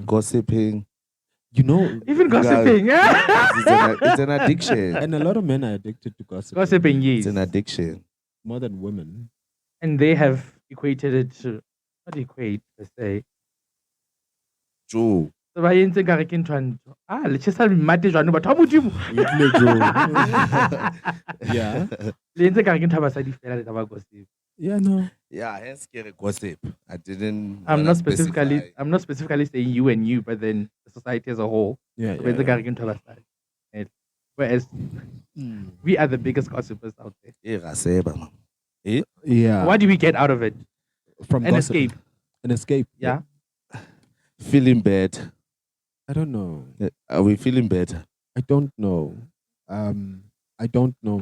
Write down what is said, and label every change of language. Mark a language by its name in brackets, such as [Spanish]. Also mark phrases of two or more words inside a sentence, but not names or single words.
[English] gossiping. You know, Even gossiping. It's an addiction. and a lot of men are addicted to gossip. Gossiping, It's yes. an addiction. More than women. And they have equated it to, not equate per se. True. [Southern Sotho] So ba entse ekare ke ntho ya ntho. Le tjhesa mmate jwalo batho ba modimo. [English] Yeah. [Southern Sotho] Le entse ekare ke ntho ya basadi fela le taba gossip. [English] Yeah, no. Yeah, hence scary gossip. I didn't. I'm wanna not specifically specify. I'm not specifically saying you and you, but then the society as a whole. Yeah. [Southern Sotho] So ba entse ekare ke ntho ya basadi. [English] Whereas we are the biggest gossipers out there. Eh, raseba, man. Yeah. What do we get out of it? From An gossip? escape. An escape. Yeah. Feeling bad. I don't know. Are we feeling better? I don't know. I don't know.